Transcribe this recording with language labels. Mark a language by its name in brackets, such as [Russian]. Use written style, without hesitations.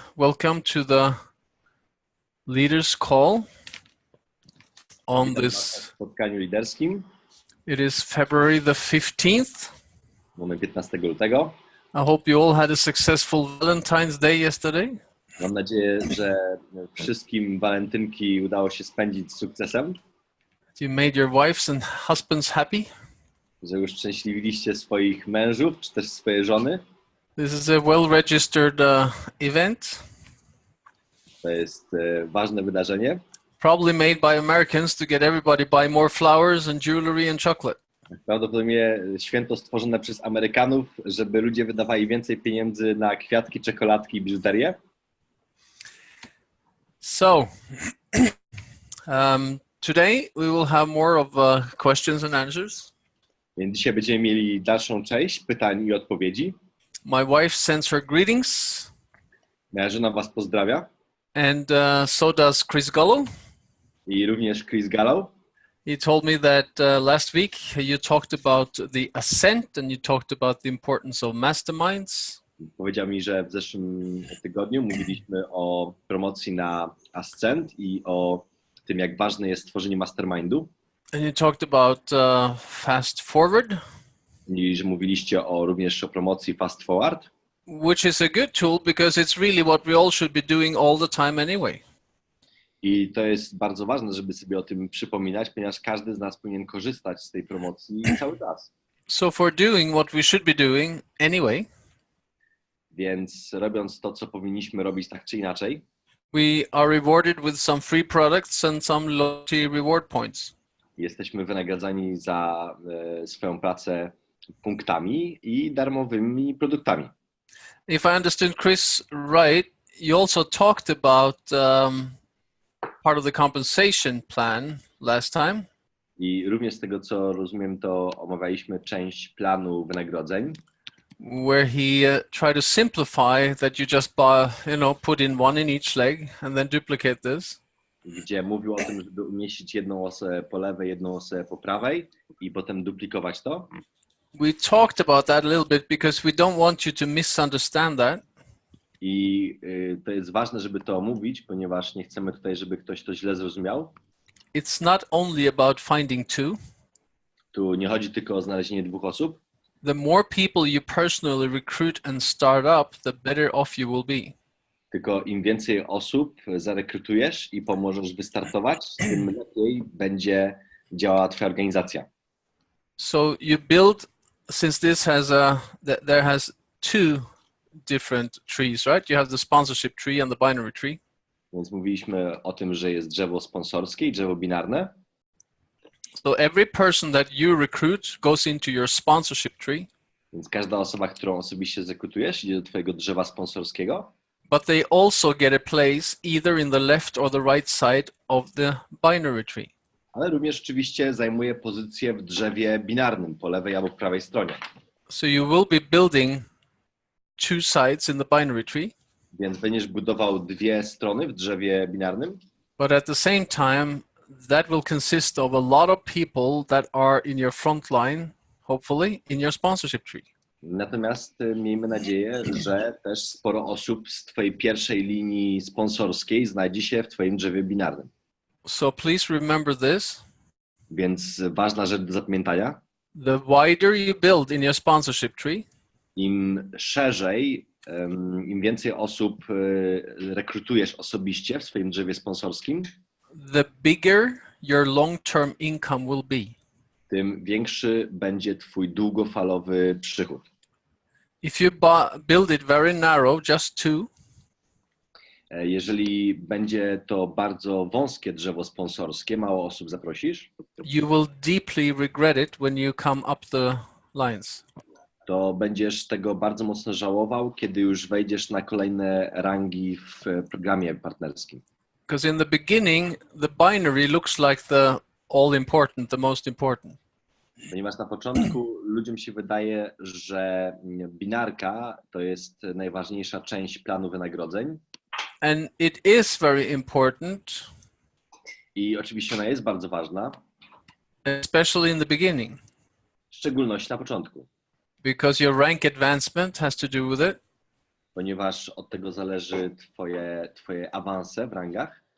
[English] Welcome to the leaders call on [Polish] Witam Was [English] this. [Polish] w spotkaniu liderskim. [English] It is February the 15th. [Polish] Mamy 15 lutego. [English] I hope you all had a successful Valentine's Day yesterday. [Polish] Mam nadzieję, że wszystkim walentynki udało się spędzić z sukcesem, [English] You made your wives and husbands happy. [Polish] że już szczęśliwiliście swoich mężów czy też swoje żony. [English] This is a well-registered event. [Polish] To jest ważne wydarzenie. [English] Probably made by Americans to get everybody buy more flowers and jewelry and chocolate. [Polish] Prawdopodobnie święto stworzone przez Amerykanów, żeby ludzie wydawali więcej pieniędzy na kwiatki, czekoladki i biżuterię. [English] So, today we will have more of questions and answers. [Polish] Więc dzisiaj będziemy mieli dalszą część pytań i odpowiedzi. [English] My wife sends her greetings. [Polish] Moja żona Was pozdrawia. [English] And so does Chris Gullo. [Polish] I również Chris Gallow. [English] He told me that last week you talked about the ascent and you talked about the importance of masterminds. [Polish] Powiedział mi, że w zeszłym tygodniu mówiliśmy o promocji na Ascent i o tym, jak ważne jest tworzenie mastermindu. [English] And you talked about fast forward. [Polish] I że mówiliście również o promocji Fast Forward. [English] Which is a good tool because it's really what we all should be doing all the time anyway. [Polish] I to jest bardzo ważne, żeby sobie o tym przypominać, ponieważ każdy z nas powinien korzystać z tej promocji cały czas. [English] So for doing what we should be doing anyway, [Polish] Więc robiąc to, co powinniśmy robić tak czy inaczej, [English] we are rewarded with some free products and some loyalty reward points. [Polish] jesteśmy wynagradzani za swoją pracę punktami i darmowymi produktami. [English] If I understood Chris right, you also talked about part of the compensation plan last time. [Polish] I również z tego, co rozumiem, to omawialiśmy część planu wynagrodzeń, [English] Where he tried to simplify that you just put in one in each leg and then duplicate this. [Polish] gdzie mówił o tym, żeby umieścić jedną osę po lewej, jedną osę po prawej i potem duplikować to. [English] We talked about that a little bit because we don't want you to misunderstand that. [Polish] I to jest ważne, żeby to omówić, ponieważ nie chcemy tutaj, żeby ktoś to źle zrozumiał. [English] It's not only about finding two. [Polish] Tu nie chodzi tylko o znalezienie dwóch osób. [English] The more people you personally recruit and start up, the better off you will be. [Polish] Tylko im więcej osób zarekrutujesz i pomożesz wystartować, tym lepiej będzie działała twoja organizacja. [English] So you build, since this has there has two different trees, right? You have the sponsorship tree and the binary tree. [Polish] Więc mówiliśmy o tym, że jest drzewo sponsorskie i drzewo binarne. [English] So every person that you recruit goes into your sponsorship tree. [Polish] Więc każda osoba, którą osobiście zrekrutujesz, idzie do twojego drzewa sponsorskiego. [English] But they also get a place either in the left or the right side of the binary tree. [Polish] Ale również oczywiście zajmuje pozycję w drzewie binarnym, po lewej albo prawej stronie. [English] So you will be building two sides in the binary tree. [Polish] Więc będziesz budował dwie strony w drzewie binarnym, [English] But at the same time, that will consist of a lot of people that are in your front line, hopefully, in your sponsorship tree. [Polish] natomiast miejmy nadzieję, że też sporo osób z twojej pierwszej linii sponsorskiej znajdzie się w twoim drzewie binarnym. [English] So please remember this. [Polish] Więc ważna rzecz do zapamiętania, [English] The wider you build in your sponsorship tree, [Polish] im szerzej, im więcej osób rekrutujesz osobiście w swoim drzewie sponsorskim, [English] the bigger your long-term income will be. [Polish] tym większy będzie twój długofalowy przychód. [English] If you build it very narrow, just two, [Polish] Jeżeli będzie to bardzo wąskie drzewo sponsorskie, mało osób zaprosisz, [English] you will deeply regret it when you come up the lines. [Polish] to będziesz tego bardzo mocno żałował, kiedy już wejdziesz na kolejne rangi w programie partnerskim. [English] Because in the beginning, the binary looks like the all-important, the most important. [Polish] Ponieważ na początku ludziom się wydaje, że binarka to jest najważniejsza część planu wynagrodzeń. [English] And it is very important, [Polish] I oczywiście ona jest bardzo ważna, [English] especially in the beginning, [Polish] w szczególności na początku. [English] because your rank advancement has to do with it. [Polish] ponieważ od tego zależy twoje awanse w rangach